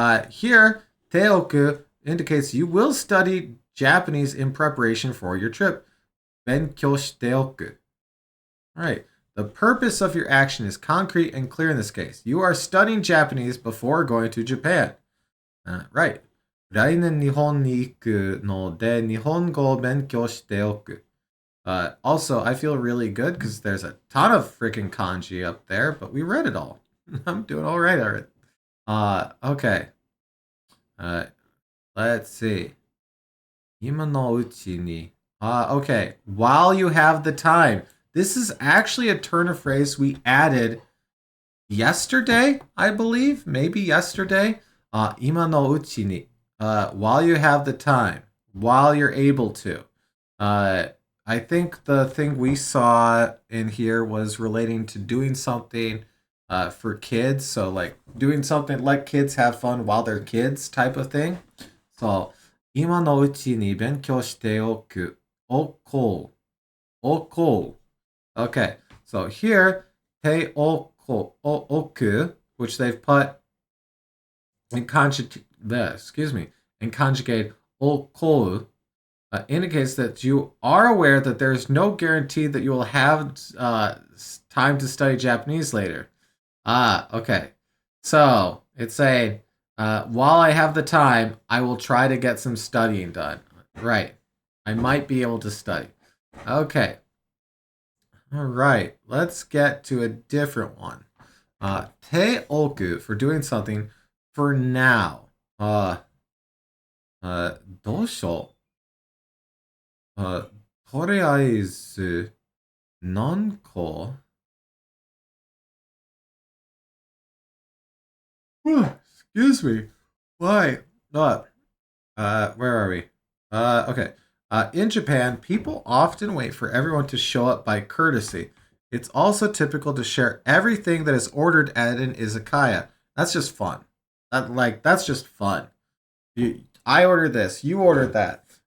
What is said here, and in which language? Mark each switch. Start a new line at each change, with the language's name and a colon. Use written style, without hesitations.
English: Here, te oku indicates you will study Japanese in preparation for your trip.
Japanese: 勉強しておく.
English: All right. The purpose of your action is concrete and clear in this case. You are studying Japanese before going to Japan. Right.
Japanese: 来年日本に行くので日本語を勉強しておく.
English: Also, I feel really good because there's a ton of freaking kanji up there, but we read it all. I'm doing all right already. Okay. Let's see.
Japanese: 今のうちに.
English: Okay. While you have the time. This is actually a turn of phrase we added yesterday, I believe. Maybe yesterday.
Japanese: 今のうちに.
English: While you have the time. While you're able to. I think the thing we saw in here was relating to doing something for kids. So like doing something let kids have fun while they're kids type of thing.
Japanese: So 今のうちに勉強しておく.
English: Oko. Oko. Okay, so here, te oku, which they've put in conjugate okou indicates that you are aware that there's no guarantee that you will have time to study Japanese later. Ah, okay. So it's saying, while I have the time, I will try to get some studying done. Right. I might be able to study. Okay. All right. Let's get to a different one. Te oku for doing something for now. Dosho.
Japanese: とりあえず、何個
English: Excuse me. Why? Where are we? Okay. In Japan, people often wait for everyone to show up by courtesy. It's also typical to share everything that is ordered at an izakaya. That's just fun. That's just fun. I ordered this. You ordered that.